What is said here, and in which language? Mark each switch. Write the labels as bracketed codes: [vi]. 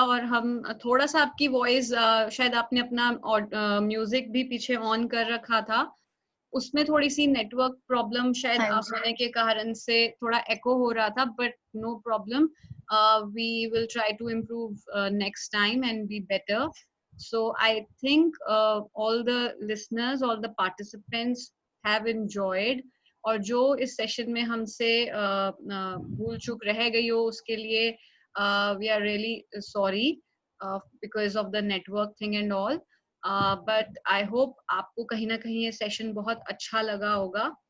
[hi] और हम थोड़ा सा आपकी वॉइस, शायद आपने अपना म्यूजिक भी पीछे ऑन कर रखा था, उसमें थोड़ी सी नेटवर्क प्रॉब्लम शायद होने के कारण से थोड़ा एको हो रहा था, [en] But no problem, we will try to improve next time and be better. So I think all the listeners, all the participants have enjoyed. [hi] और जो इस सेशन में हमसे भूल चूक रह गई हो उसके लिए [en] we are really sorry because of the network thing and all. But I hope [hi] आपको कहीं ना कहीं ये सेशन बहुत अच्छा लगा होगा.